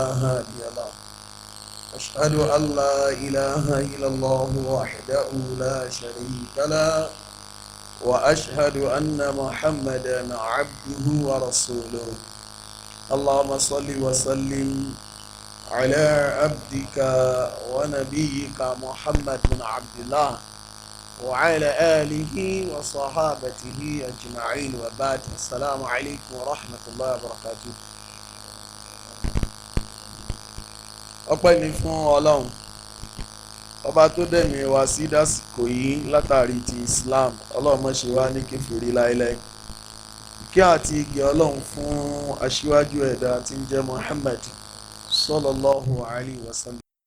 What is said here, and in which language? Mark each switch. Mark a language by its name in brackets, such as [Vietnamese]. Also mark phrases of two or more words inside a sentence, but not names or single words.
[Arabic] هادي له أشهد أن لا إله إلا الله وحده لا شريك له وأشهد أن محمدا عبده ورسوله اللهم صل وسلم على عبدك ونبيك محمد بن عبد الله وعلى آله وصحابته أجمعين وبعد السلام عليكم ورحمة الله وبركاته. [Yoruba] ọpẹ́ ni fún Ọlọ́run ọba tó dẹ̀mí wá sí dásìkò yìí látàrí ti Islam. Ọlọ́run má ṣe wá ní kèfèrí láéláé. Kí àti ìgẹ̀ Ọlọ́run fún aṣíwájú ẹ̀dá tí ń jẹ́ Muhammad [Arabic] صلى الله عليه وسلم.